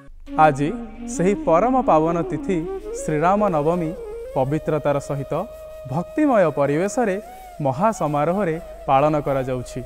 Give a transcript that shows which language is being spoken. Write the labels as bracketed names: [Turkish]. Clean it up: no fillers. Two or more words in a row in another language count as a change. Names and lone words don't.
[Odia] ଆଜ ସହି ପରମ ପାବନ ତିଥି ଶ୍ରୀରାମ ନବମୀ ପବିତ୍ରତାର ସହିତ ଭକ୍ତିମୟ ପରିବେଶ ରେ ମହାସମାରୋହ ରେ ପାଳନ କରା ଯାଉଛି।